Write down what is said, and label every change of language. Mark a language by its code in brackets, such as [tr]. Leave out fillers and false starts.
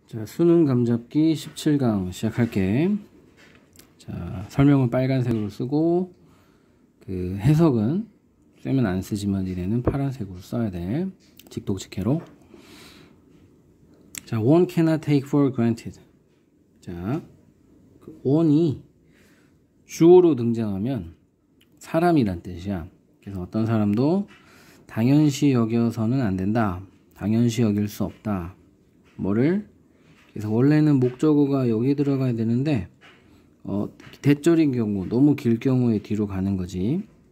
[ko] 자, 수능 감잡기 17강 시작할게. 자, 설명은 빨간색으로 쓰고, 그 해석은 쌤은 안 쓰지만 니네는 파란색으로 써야 돼. 직독직해로. [en] 자, one cannot take for granted. [ko] 자, 그 one이 주어로 등장하면 사람이란 뜻이야. 그래서 어떤 사람도 당연시 여겨서는 안 된다. 당연시 여길 수 없다. 뭐를? 그래서 원래는 목적어가 여기 들어가야 되는데 대절인 경우, 너무 길 경우에 뒤로 가는 거지.